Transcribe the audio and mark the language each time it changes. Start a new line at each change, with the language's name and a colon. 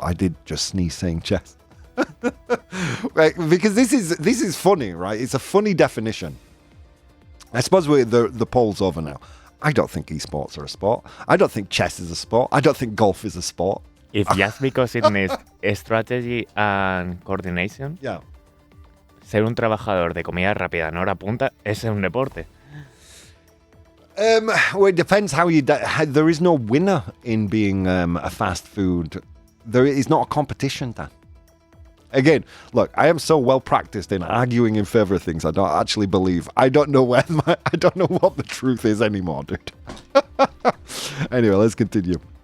English: I did just sneeze saying chess. Right, because this is funny, right? It's a funny definition. I suppose the poll's over now. I don't think esports are a sport. I don't think chess is a sport. I don't think golf is a sport. If just because it needs strategy and coordination, yeah.
Spanish: Ser un trabajador de comida rápida en hora punta es un deporte.
English: Well, it depends how there is no winner in being a fast food. There is not a competition, Dan. Again, look, I am so well practiced in arguing in favor of things I don't actually believe. I don't know what the truth is anymore, dude. Anyway, let's continue.